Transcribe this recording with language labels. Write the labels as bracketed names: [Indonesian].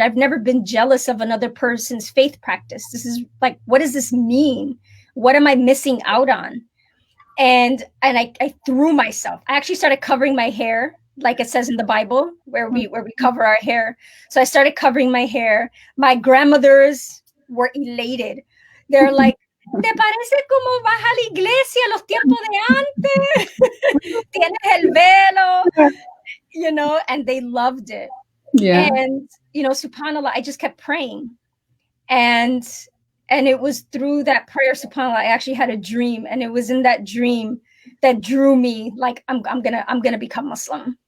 [English] I've never been jealous of another person's faith practice. This is like, what does this mean? What am I missing out on? And I threw myself. I actually started covering my hair, like it says in the Bible, where we cover our hair. So I started covering my hair. My grandmothers were elated. They're like, [Spanish] ¿te parece como vas a la iglesia los tiempos de antes? Tienes el velo, [English] and they loved it. Yeah. And, subhanAllah, I just kept praying. And it was through that prayer, subhanAllah, I actually had a dream. And it was in that dream that drew me, like, I'm gonna become Muslim.